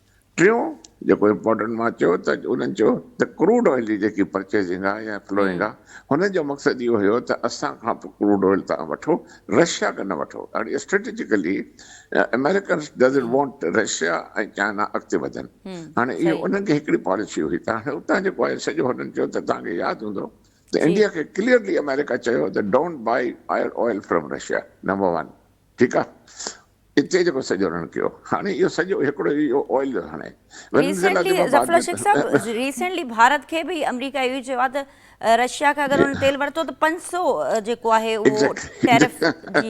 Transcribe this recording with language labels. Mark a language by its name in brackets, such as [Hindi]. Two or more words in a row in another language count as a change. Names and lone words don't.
[Sindhi] टियों जेको इम्पोर्टेंट मां चयो त उन्हनि चयो त [English] crude oil [Sindhi] जी जेकी परचेजिंग आहे या फ्लोइंग आहे, हुन जो मक़सदु इहो हुयो त असां खां पोइ [English] crude oil [Sindhi] तव्हां वठो, रशिया खां न वठो। ॾाढी [English] strategically Americans doesn't want Russia [Sindhi] ऐं चाइना अॻिते वधनि। हाणे इहो उन्हनि खे हिकिड़ी पॉलिसी हुई त हाणे उतां जेको आहे सॼो हुननि चयो त तव्हांखे यादि हूंदो त इंडिया खे क्लियरली अमेरिका चयो त [English] don't buy oil from Russia, number 1, [Sindhi] ठीकु आहे। हिते जेको सॼो हुननि कयो, हाणे इहो सॼो हिकिड़ो इहो ऑयल जो हाणे रिसेंटली भारत खे बि अमेरिका इहो चयो आहे त रशिया खां अगरि हुन तेल वरितो त 500 जेको आहे उहो टैरिफ। जी